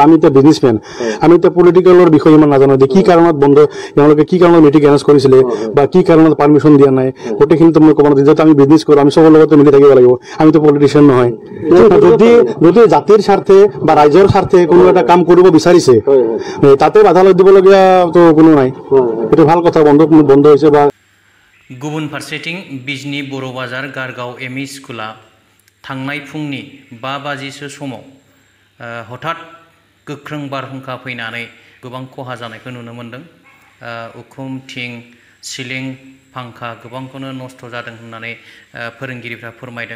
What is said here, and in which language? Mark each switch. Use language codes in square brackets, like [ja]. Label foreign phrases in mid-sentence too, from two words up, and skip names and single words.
[as] আমি এতিয়া বিজনেছমেন, আমি এতিয়া পলিটিকেলৰ বিষয়ে ইমান নাজানো যে কি কাৰণত বন্ধ, তেওঁলোকে কি কাৰণত [en] meeting arrange [as] কৰিছিলে বা কি কাৰণত পাৰ্মিশ্যন দিয়া নাই, গোটেইখিনিতো মই ক'ব নোৱাৰো। যিহেতু আমি বিজনেছ কৰোঁ, আমি চবৰ লগতে মিলি থাকিব লাগিব। আমিতো পলিটিচিয়ান নহয়। যদি জাতিৰ স্বাৰ্থে বা ৰাইজৰ স্বাৰ্থে কোনো এটা কাম কৰিব বিচাৰিছে, তাতে বাধা দিবলগীয়াতো কোনো নাই। সেইটো ভাল কথা, বন্ধ হৈছে। বা [brx] गुबुन फारसेथिं बिजनी बर' बाजार गारगाव एमइ स्कुला थांनाय फुंनि 5 बाजिसो समाव हठात गोख्रों बारहुंखा फैनानै गोबां खहा जानायखौ नुनो मोनदों। उखुम थिं सिलिं फांखा गोबांखौनो नस्थ' जादों होननानै फोरोंगिरिफ्रा फोरमायदों।